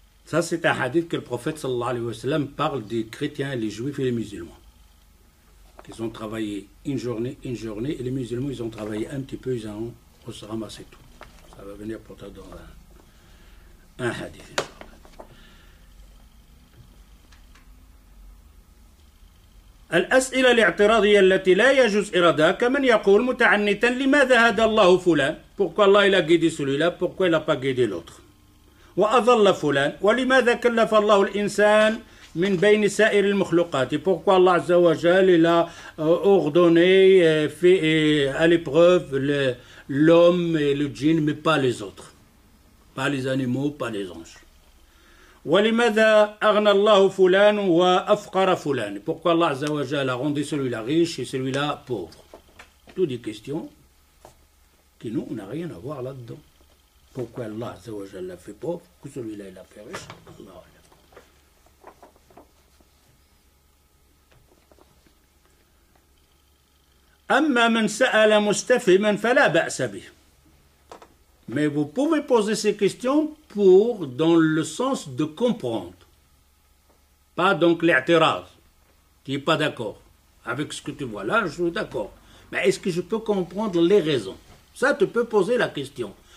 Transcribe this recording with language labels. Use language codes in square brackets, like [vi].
[fr] Ça, c'est un hadith que le prophète sallallahu alayhi wa sallam parle des chrétiens, les juifs et les musulmans. Ils ont travaillé une journée, et les musulmans, ils ont travaillé un petit peu, ils ont ramassé tout. Ça va venir pour toi dans un hadith. [ar] الأسئلة الاعتراضية التي لا يجوز إرادها كمن يقول متعنتا لماذا هدى الله فلان [fr] pourquoi Allah il a guidé celui-là pourquoi il n'a pas guidé l'autre [ar] وأضل فلان ولماذا كلف الله الإنسان من بين سائر المخلوقات. [fr] Et pourquoi Allah Azza wa Jal il a ordonné, fait à l'épreuve l'homme et le djinn, mais pas les autres, pas les animaux, pas les anges. [ar] ولماذا أغنى الله فلان وأفقر فلان. [fr] Pourquoi Allah Azza wa Jal a rendu celui-là riche et celui-là pauvre. Toutes des questions qui nous, on n'a rien à voir là-dedans. Pourquoi Allah Azza wa Jal l'a fait pauvre, que celui-là il l'a fait riche. Allah. [ar] أما من سأل مستفهما فلا بأس به. [fr] Mais vous pouvez poser ces questions dans le sens de comprendre. Pas donc l'i'tiraz. Tu n'es pas d'accord avec ce que tu vois là, je suis d'accord. Mais est-ce que je peux comprendre les raisons? Ça, tu peux poser la question.